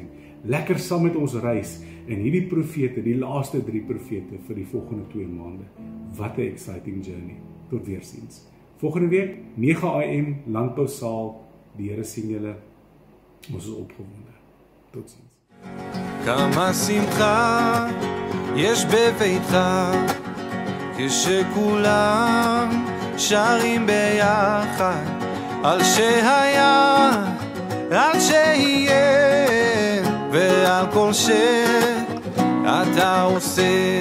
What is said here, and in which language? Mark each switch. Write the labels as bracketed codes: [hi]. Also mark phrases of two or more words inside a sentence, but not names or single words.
[af] Lekker saam met ons reis en hierdie profete, die laaste 3 profete vir die volgende 2 maande. Wat 'n [en] exciting journey. [af] Tot weersiens. Volgende week 9 AM Landbousaal. Die Here sien julle. Ons is opgewonde. Totsiens. [he] כמה שמחה יש בביתך כשכולם שרים ביחד על שהיה, על שיהיה ועל כל שאתה עושה.